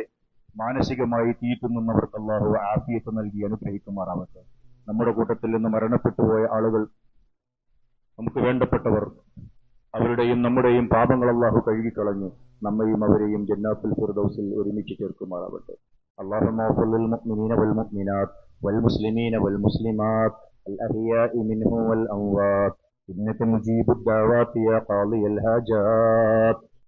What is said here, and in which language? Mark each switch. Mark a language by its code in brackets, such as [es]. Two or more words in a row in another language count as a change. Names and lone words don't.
[ml] മാനസികമായി തീറ്റുന്നവർക്ക് അള്ളാഹു ആഫിയത്ത് നൽകി അനുഗ്രഹിക്കുമാറാവട്ടെ. നമ്മുടെ കൂട്ടത്തിൽ നിന്ന് മരണപ്പെട്ടുപോയ ആളുകൾ, നമുക്ക് വേണ്ടപ്പെട്ടവർ, അവരുടെയും നമ്മുടെയും പാപങ്ങൾ അള്ളാഹു കഴുകിക്കളഞ്ഞു നമ്മയും അവരെയും ജന്നാത്തുൽ ഫിർദൗസിൽ ഒരുമിച്ച് ചേർക്കുമാറാവട്ടെ. [ar] اللهم اغفر للمؤمنين والمؤمنات والمسلمين والمسلمات الأحياء منهم والأموات إنك مجيب الدعوات يا قاضي الحاجات.